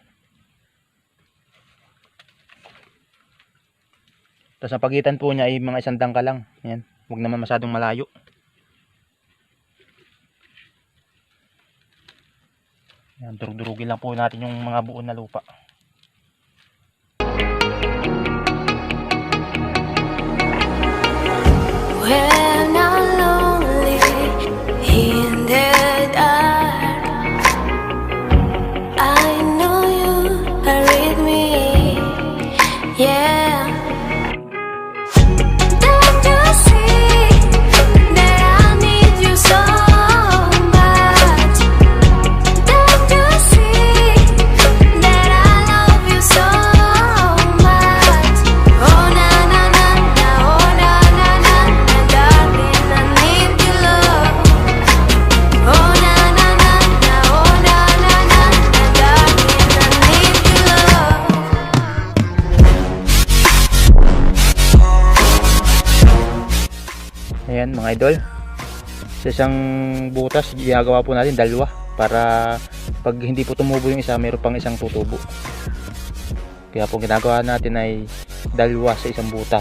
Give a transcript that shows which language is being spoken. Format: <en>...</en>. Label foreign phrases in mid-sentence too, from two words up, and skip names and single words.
<tl>Tapos ang pagitan po niya ay mga 1 dangkal lang. Yan. Huwag naman masyadong malayo. Yan, durug-durugin lang po natin yung mga buo na lupa.</tl> <en>When I'm lonely in the dark, I know you are with me. Yeah. Don't you see that I need you so much? Don't you see that I love you so much? Oh na na na na, oh na na na na, darling, I need your love. Oh na na na na, oh na na na na, darling, I need your love.</en> <tl>Ayan mga idol, sa isang butas ginagawa po natin dalawa para pag hindi po tumubo yung isa, mayroon pang isang tutubo. Kaya po ginagawa natin ay dalawa sa isang butas.</tl>